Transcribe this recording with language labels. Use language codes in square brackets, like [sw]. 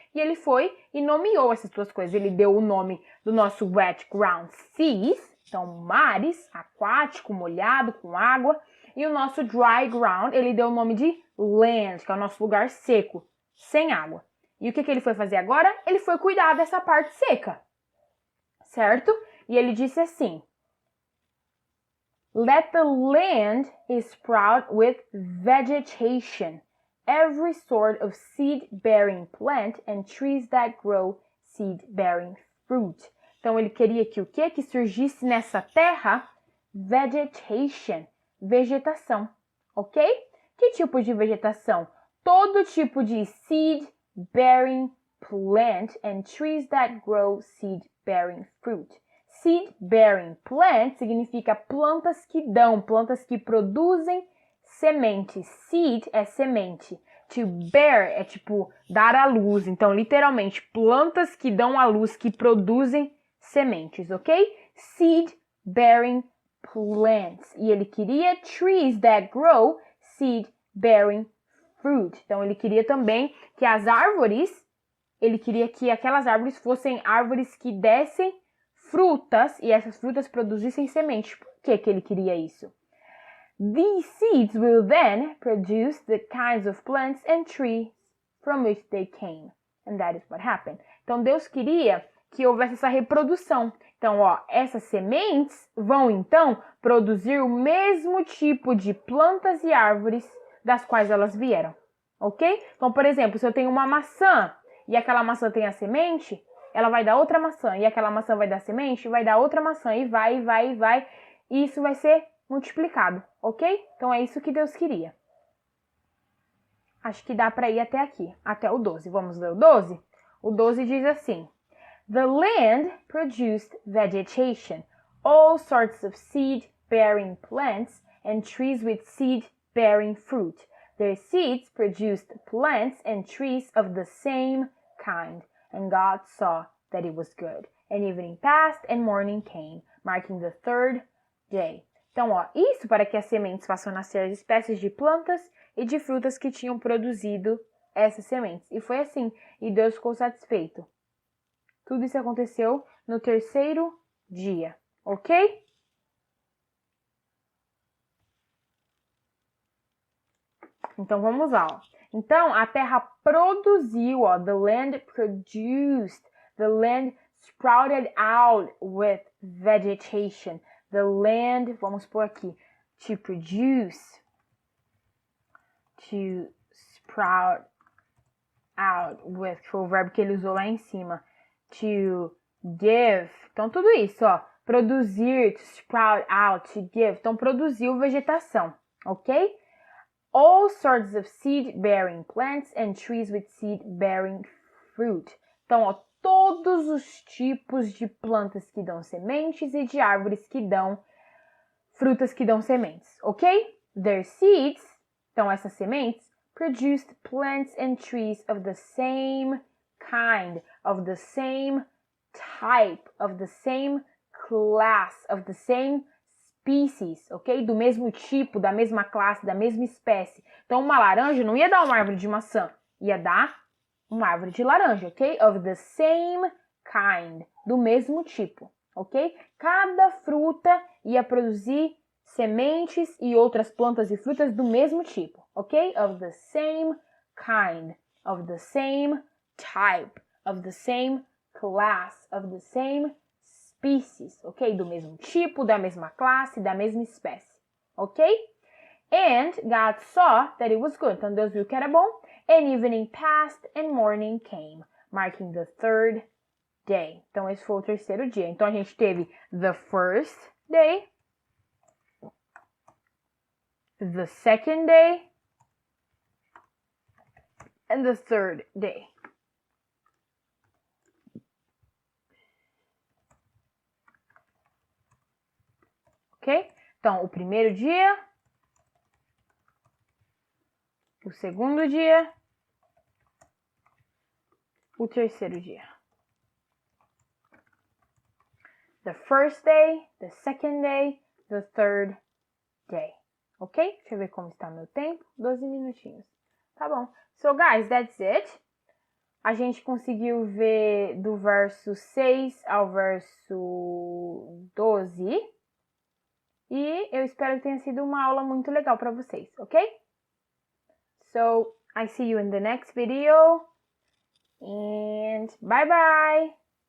[pt] E ele foi e nomeou essas duas coisas. Ele deu o nome do nosso [en] wet ground seas, [pt] então mares, aquático, molhado, com água. E o nosso [en] dry ground, [pt] ele deu o nome de land, que é o nosso lugar seco, sem água. E o que ele foi fazer agora? Ele foi cuidar dessa parte seca, certo? E ele disse assim, [en] let the land sprout with vegetation, every sort of seed-bearing plant and trees that grow seed-bearing fruit. [pt] Então, ele queria que o quê? Que surgisse nessa terra vegetation, vegetação, ok? Que tipo de vegetação? Todo tipo de [en] seed-bearing plant and trees that grow seed-bearing fruit. [pt] Seed-bearing plant significa plantas que dão, plantas que produzem sementes. Seed é semente. To bear é tipo dar à luz. Então, literalmente, plantas que dão à luz, que produzem sementes, ok? [en] Seed-bearing plants. [pt] E ele queria [en] trees that grow seed-bearing fruit. [pt] Então, ele queria também que as árvores, ele queria que aquelas árvores fossem árvores que dessem frutas e essas frutas produzissem sementes. Por que ele queria isso? [en] These seeds will then produce the kinds of plants and trees from which they came. And that is what happened. [pt] Então, Deus queria que houvesse essa reprodução. Então, ó, essas sementes vão, então, produzir o mesmo tipo de plantas e árvores das quais elas vieram, ok? Então, por exemplo, se eu tenho uma maçã e aquela maçã tem a semente, ela vai dar outra maçã, e aquela maçã vai dar semente, vai dar outra maçã, e vai, e isso vai ser multiplicado, ok? Então, é isso que Deus queria. Acho que dá para ir até aqui, até o 12. Vamos ler o 12? O 12 diz assim, [en] the land produced vegetation, all sorts of seed-bearing plants and trees with seed-bearing fruit. Their seeds produced plants and trees of the same kind. And God saw that it was good. And evening passed and morning came, marking the third day. [pt] Então, ó, isso para que as sementes façam nascer as espécies de plantas e de frutas que tinham produzido essas sementes. E foi assim, e Deus ficou satisfeito. Tudo isso aconteceu no terceiro dia, ok? Então, vamos lá, ó. Então, a terra produziu, ó, [en] the land produced, the land [pt] sprouted out with vegetation, the land, vamos pôr aqui, [en] to produce, to sprout out with, [pt] que foi o verbo que ele usou lá em cima, [en] to give, [pt] então tudo isso, ó, produzir, [en] to sprout out, to give, [pt] então produziu vegetação, ok? [en] All sorts of seed-bearing plants and trees with seed-bearing fruit. [pt] Então, ó, todos os tipos de plantas que dão sementes e de árvores que dão frutas que dão sementes, ok? [en] Their seeds, [pt] então essas sementes, [en] produced plants and trees of the same kind, of the same type, of the same class, of the same species, ok? [pt] Do mesmo tipo, da mesma classe, da mesma espécie. Então, uma laranja não ia dar uma árvore de maçã, ia dar uma árvore de laranja, ok? [en] Of the same kind, [pt] do mesmo tipo, [en] ok? [pt] Cada fruta ia produzir sementes e outras plantas e frutas do mesmo tipo, ok? [en] Of the same kind, of the same type, of the same class, of the same species, ok? [pt] Do mesmo tipo, da mesma classe, da mesma espécie, ok? [en] And God saw that it was good. [pt] Então Deus viu que era bom. [en] And evening passed and morning came, marking the third day. [pt] Então esse foi o terceiro dia. Então a gente teve [en] the first day, the second day, and the third day. Ok? [pt] Então, o primeiro dia, o segundo dia, o terceiro dia. [en] The first day, the second day, the third day. Ok? [pt] Deixa eu ver como está meu tempo. 12 minutinhos. Tá bom. [en] So, guys, that's it. [pt] A gente conseguiu ver do verso 6 ao verso 12. E eu espero que tenha sido uma aula muito legal para vocês, ok? [en] So, I see you in the next video. And bye bye!